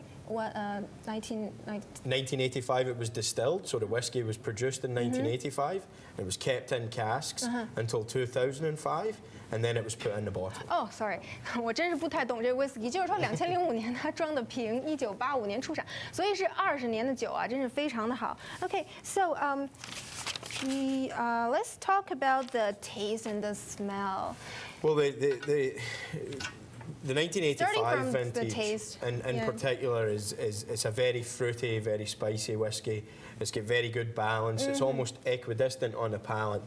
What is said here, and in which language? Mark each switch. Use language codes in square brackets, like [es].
[en] 1985 it was distilled, so the whiskey was produced in 1985. It was kept in casks until 2005, and then it was put in the bottle. Oh, sorry， [zh] 我真是不太懂这 whisky。就是说2005年它装的瓶，1985年出产，所以是20年的酒啊，真是非常的好。 [en] OK， so let's talk about the taste and the smell. Well, the 1985 vintage, in particular, is it's a very fruity, very spicy whiskey. It's got very good balance. It's almost equidistant on the palate.